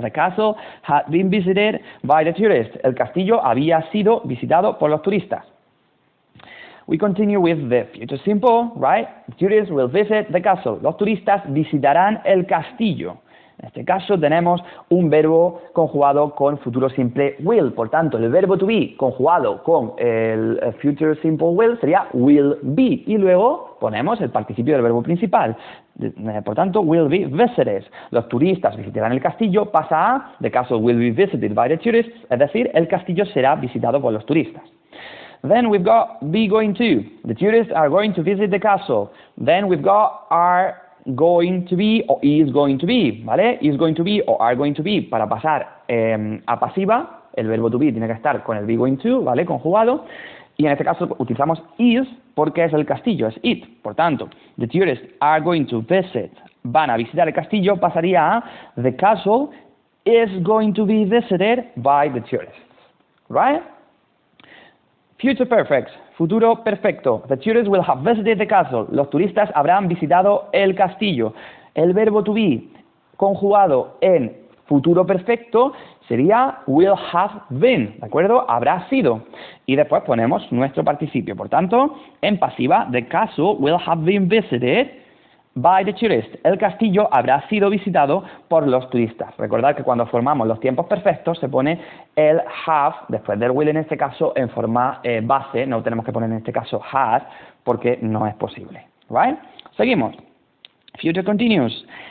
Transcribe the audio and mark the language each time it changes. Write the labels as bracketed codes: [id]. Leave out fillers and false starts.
[en] The castle had been visited by the tourists. [es] El castillo había sido visitado por los turistas. [en] We continue with the future simple, right? Tourists will visit the castle. [es] Los turistas visitarán el castillo. En este caso tenemos un verbo conjugado con futuro simple will. Por tanto, el verbo to be conjugado con el future simple will sería will be. Y luego ponemos el participio del verbo principal. Por tanto, [en] will be visited. [es] Los turistas visitarán el castillo. Pasa a [en] the castle will be visited by the tourists. [es] Es decir, el castillo será visitado por los turistas. [en] Then we've got be going to. The tourists are going to visit the castle. Then we've got are going to be [es] o [en] is going to be, [es] ¿vale? [en] Is going to be o are going to be. [es] Para pasar a pasiva, el verbo to be tiene que estar con el be going to, ¿vale? Conjugado. Y en este caso utilizamos is porque es el castillo, es it. Por tanto, [en] the tourists are going to visit. [es] Van a visitar el castillo, pasaría a [en] the castle is going to be visited by the tourists. Right? Future perfect, [es] futuro perfecto. [en] The tourists will have visited the castle. [es] Los turistas habrán visitado el castillo. El verbo to be conjugado en futuro perfecto sería [en] will have been, [es] ¿de acuerdo? Habrá sido. Y después ponemos nuestro participio. Por tanto, en pasiva, [en] the castle will have been visited by the tourists. [es] El castillo habrá sido visitado por los turistas. Recordad que cuando formamos los tiempos perfectos se pone el have, después del will en este caso, en forma base. No tenemos que poner en este caso has, porque no es posible. [en] Right? [es] Seguimos. Future continuous.